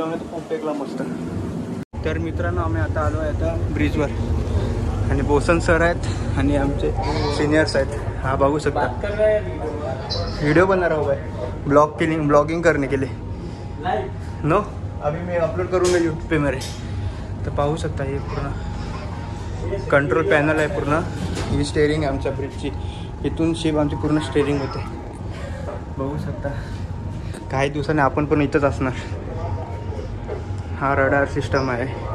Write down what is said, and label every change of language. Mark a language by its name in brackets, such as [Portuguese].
[Marathi] पोपडेकला मस्त. तर मित्रांनो आम्ही आता आलो आहे आता ब्रिजवर. आणि बोसन सर आहेत आणि आमचे सिनियर्स आहेत. हा बघू शकता [Hindi] व्हिडिओ बना रहा हूँ भाई. ब्लॉगिंग करने के लिए. नो अभी मैं अपलोड करूँगा यूट्यूब पे मेरे. [Marathi] तर पाहू शकता हे पूर्ण कंट्रोल पॅनल आहे पूर्ण. ही स्टेअरिंग आहे आमच्या ब्रिजची. इथून शिप आमची पूर्ण स्टेअरिंग होते. बघू शकता. काही दिवसांनी आपण पण इथंच असणार. हा रडार सिस्टम आहे.